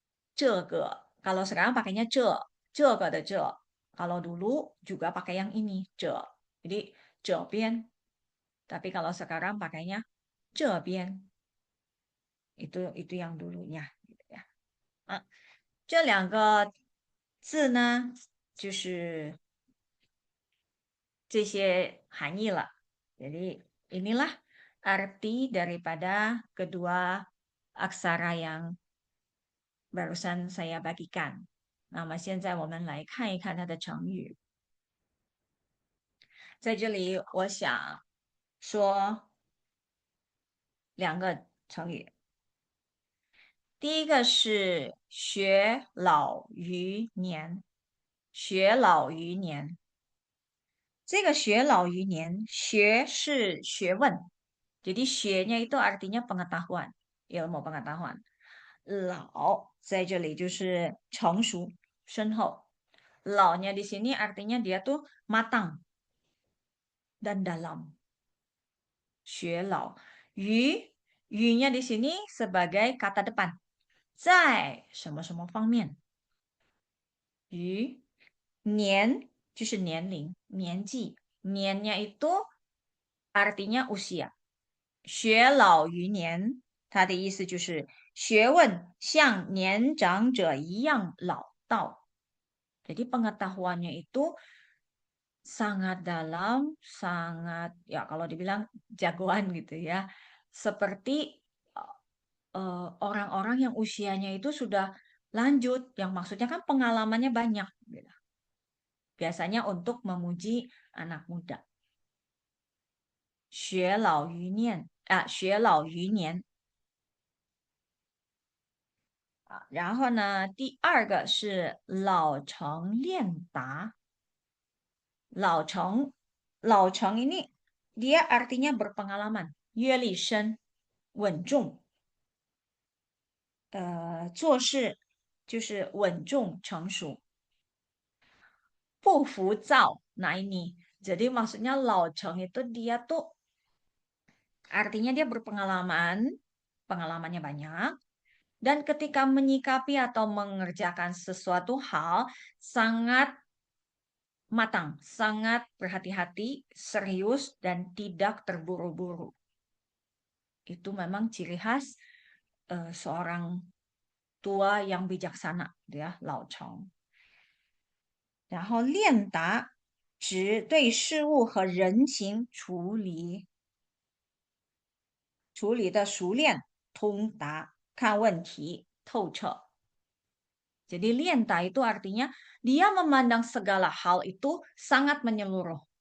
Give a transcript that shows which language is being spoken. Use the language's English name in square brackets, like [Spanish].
[Indonesian] 这个 kalau sekarang pakainya 这个的这. Kalau dulu juga pakai yang ini 这.Jadi 这边. Tapi kalau sekarang pakainya 这边.Itu yang dulunya gitu ya. [Chinese] 这两个字呢，就是这些含义了. [Indonesian] Jadi inilah arti daripada kedua aksara yang barusan saya bagikan. [Chinese] 那么现在我们来看一看它的成语。在这里，我想说两个成语。第一个是学老于年，学老于年。这个学老于年，学是学问， [Indonesian] jadi 学nya itu artinya pengetahuan, ilmu pengetahuan. [Chinese] 老在这里就是成熟、深厚。 [Indonesian] 老nya di sini artinya dia tuh matang dan dalam. 学老，于nya di sini sebagai kata depan. [Chinese] 在什么什么方面？于年就是年龄、年纪。 [Indonesian] 年nya itu artinya usia. [Chinese] 学老于年，它的意思就是学问像年长者一样老道。 [Indonesian] Jadi pengetahuannya itu sangat dalam, sangat ya kalau dibilang jagoan gitu ya. Seperti orang-orang yang usianya itu sudah lanjut, yang maksudnya kan pengalamannya banyak gitu. Biasanya untuk memuji anak muda. [Chinese] 学老于年啊，学老于年。然后呢，第二个是老成练达。 [Indonesian] 老成，老成 ini dia artinya berpengalaman, [Chinese] 阅历深，稳重，做事就是稳重成熟，不浮躁. [Indonesian] Nah ini, jadi maksudnya Lao Cheng itu dia tuh artinya dia berpengalaman, pengalamannya banyak, dan ketika menyikapi atau mengerjakan sesuatu hal sangat matang, sangat berhati-hati, serius, dan tidak terburu-buru. Itu memang ciri khas seorang tua yang bijaksana, ya, Lao Cheng. [Chinese] 然后练达指对事物和人情处理的熟练、通达，看问题透彻。 [Indonesian] Jadi lienta itu artinya dia memandang segala hal itu sangat menyeluruh.